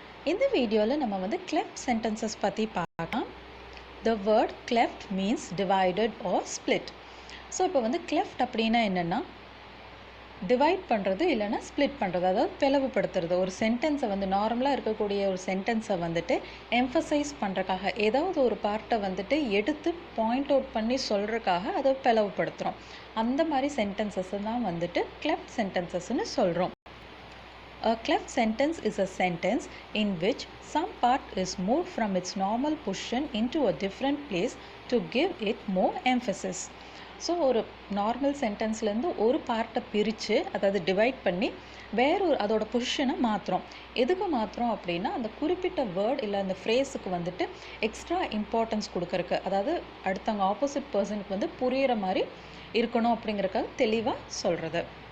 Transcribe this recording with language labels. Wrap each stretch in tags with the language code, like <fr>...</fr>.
<ta>இந்த வீடியோவில் நம்ம வந்து cleft sentences பற்றி பார்க்கலாம்.</ta> <en>The word cleft means divided or split.</en> <ta>So இப்போ வந்து cleft அப்படின்னா என்னென்னா டிவைட் பண்ணுறது இல்லைன்னா ஸ்ப்ளிட் பண்ணுறது, அதாவது பிளவுபடுத்துறது. ஒரு சென்டென்ஸை வந்து நார்மலாக இருக்கக்கூடிய ஒரு சென்டென்ஸை வந்துட்டு எம்ஃபசைஸ் பண்ணுறக்காக ஏதாவது ஒரு பார்ட்டை வந்துட்டு எடுத்து பாயிண்ட் அவுட் பண்ணி சொல்கிறக்காக அதை பிளவுபடுத்துகிறோம். அந்த மாதிரி சென்டென்சஸை தான் வந்துட்டு cleft sentencesன்னு சொல்கிறோம்.</ta> <en>A cleft sentence is a sentence in which some part is moved from its normal position into a different place to give it more emphasis.</en> <ta>So ஒரு நார்மல் சென்டென்ஸ்லேருந்து ஒரு பார்ட்டை பிரித்து, அதாவது டிவைட் பண்ணி அதோட பொசிஷனை மாற்றுறோம். எதுக்கு மாற்றுறோம் அப்படின்னா, அந்த குறிப்பிட்ட வேர்ட் இல்லை அந்த ஃப்ரேஸுக்கு வந்துட்டு எக்ஸ்ட்ரா இம்பார்ட்டன்ஸ் கொடுக்கறக்கு, அதாவது அடுத்தவங்க ஆப்போசிட் பர்சனுக்கு வந்து புரிகிற மாதிரி இருக்கணும் அப்படிங்கிறக்காக தெளிவாக சொல்கிறது.</ta>